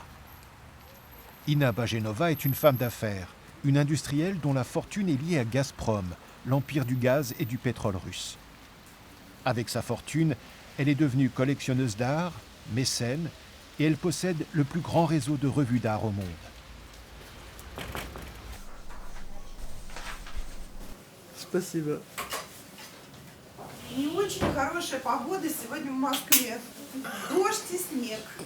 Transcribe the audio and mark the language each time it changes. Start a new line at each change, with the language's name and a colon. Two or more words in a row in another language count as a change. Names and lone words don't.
French: Inna Bajenova est une femme d'affaires, une industrielle dont la fortune est liée à Gazprom, l'empire du gaz et du pétrole russe. Avec sa fortune, elle est devenue collectionneuse d'art, mécène, et elle possède le plus grand réseau de revues d'art au monde.
Russian: Спасибо. Не очень хорошая погода сегодня в Москве. Дождь и снег.